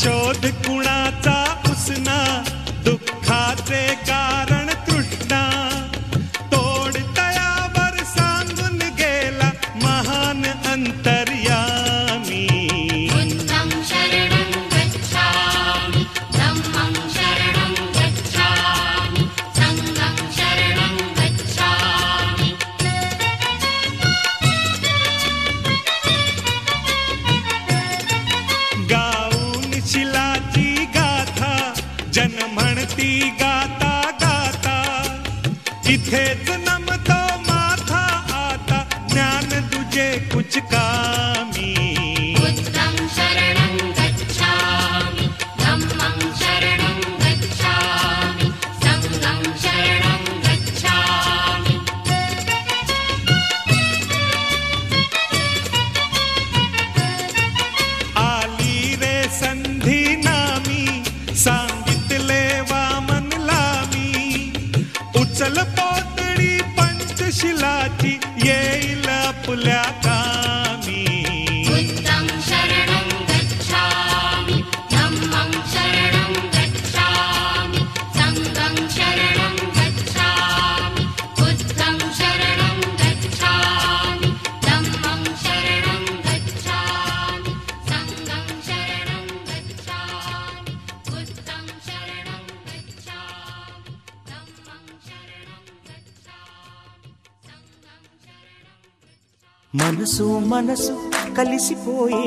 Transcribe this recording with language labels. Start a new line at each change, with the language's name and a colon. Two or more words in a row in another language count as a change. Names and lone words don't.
Marathi: क्रोध कुणाचा उसना दुःखाचे कारण तृष्णा तोड तयावर सांगून गेला महान अंतर्यामी
Pali: बुद्धं शरणं गच्छामि धम्मं शरणं गच्छामि संघं शरणं गच्छामि
Marathi: गाऊन शिलाची गाथा जन म्हणती गाता गाता इथेच नमतो माथा आता ज्ञान तुझे कुछ कामी
Pali: बुद्धं शरणं गच्छामि धम्मं शरणं गच्छामि संघं शरणं गच्छामि
Marathi: आली रे संधी नामी सांगितले वामनला मी उचल पोतडी पंचशिलाची येईल आपल्या कामी
Pali: बुद्धं शरणं गच्छामि धम्मं शरणं गच्छामि संघं शरणं गच्छामि बुद्धं शरणं गच्छामि धम्मं शरणं गच्छामि संघं शरणं गच्छामि बुद्धं शरणं गच्छामि धम्मं शरणं गच्छामि संघं शरणं
Telugu: మనసు మనసు కలిసిపోయే